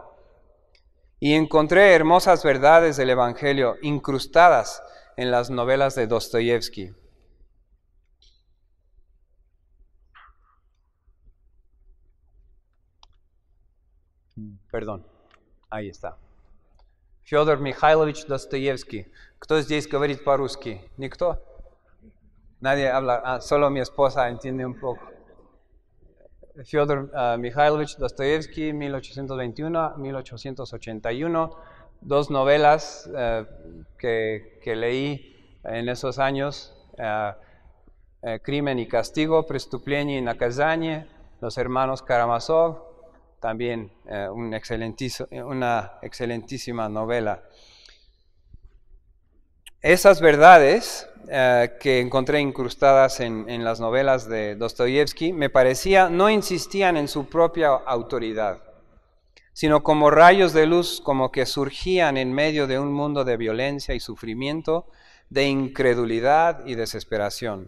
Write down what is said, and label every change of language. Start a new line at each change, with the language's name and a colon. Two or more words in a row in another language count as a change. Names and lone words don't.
Spanish: Y encontré hermosas verdades del Evangelio incrustadas en las novelas de Dostoyevsky. Perdón, ahí está.
Russian: Федор Михайлович Достоевский. ¿Кто здесь говорит по-русски? ¿Никто?
Spanish: Nadie habla, solo mi esposa entiende un poco. Fyodor Mikhailovich Dostoyevsky, 1821-1881, dos novelas que leí en esos años, Crimen y Castigo, Преступление и наказание, Los hermanos Karamazov, también una excelentísima novela. Esas verdades que encontré incrustadas en las novelas de Dostoyevsky, me parecía, no insistían en su propia autoridad, sino como rayos de luz, como que surgían en medio de un mundo de violencia y sufrimiento, de incredulidad y desesperación.